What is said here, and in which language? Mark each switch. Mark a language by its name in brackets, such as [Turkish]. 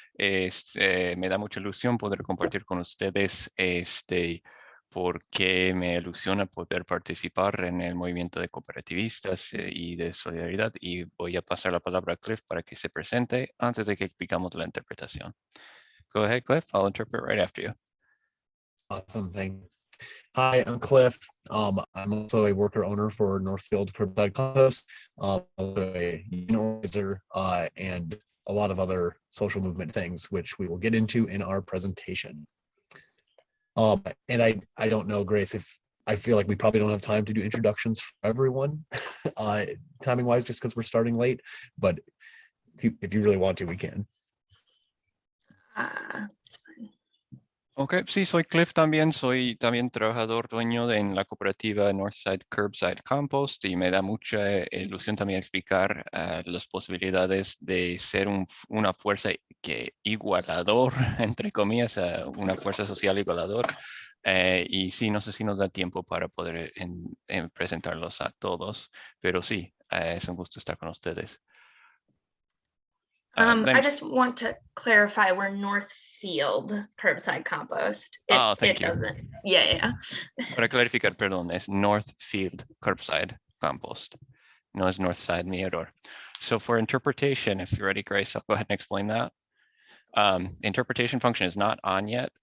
[Spanish] Me da mucha ilusión poder compartir con ustedes porque me ilusiona poder participar en el movimiento de cooperativistas y de solidaridad. Y voy a pasar la palabra a Cliff para que se presente antes de que explicamos la interpretación. [English] Go ahead, Cliff. I'll interpret right after you. Awesome, thank you. Hi, I'm Cliff. I'm also a worker owner for Northfield Curbside Compost, a union organizer, and a lot of other social movement things, which we will get into in our presentation. And I don't know, Grace, if I feel like we probably don't have time to do introductions for everyone, timing wise, just because we're starting late. But if you really want to, we can. It's fine. [Spanish] Ok, sí, soy Cliff también, soy también trabajador dueño en la cooperativa Northside Curbside Compost y me da mucha ilusión también explicar las posibilidades de ser una fuerza igualador, entre comillas, una fuerza social igualador. Y sí, no sé si nos da tiempo para poder presentarlos a todos, pero sí, es un gusto estar con ustedes. [English] I just want to clarify, we're Northfield Curbside Compost. Thank you. Doesn't. Yeah. [Spanish] Para clarificar, perdón, es Northfield Curbside Compost. No es Northside, mi error. [English] So for interpretation, if you're ready, Grace, I'll go ahead and explain that. Interpretation function is not on yet.